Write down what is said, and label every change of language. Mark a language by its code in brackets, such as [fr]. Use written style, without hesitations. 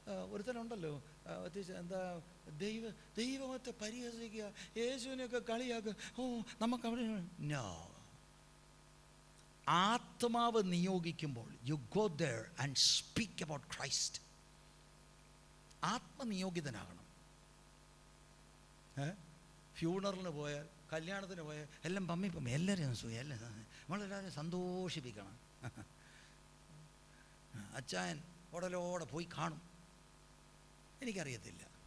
[ml] ഒരുത്തനുണ്ടല്ലോ, എന്താ, ദൈവത്തെ പരിഹസിക്കുക, യേശുവിനെയൊക്കെ കളിയാക്കുക. ഓ, നമുക്ക് അവിടെ നോ. ആത്മാവ് നിയോഗിക്കുമ്പോൾ [en] You go there and speak about Christ. [ml] ആത്മനിയോഗിതനാകണം. ഫ്യൂണറിന് പോയാൽ, കല്യാണത്തിന് പോയാൽ എല്ലാം പമ്മി എല്ലാവരും സുഖം, നമ്മളെല്ലാവരും സന്തോഷിപ്പിക്കണം. അച്ചായൻ ഉടലോടെ പോയി കാണും. എനിക്കറിയത്തില്ല.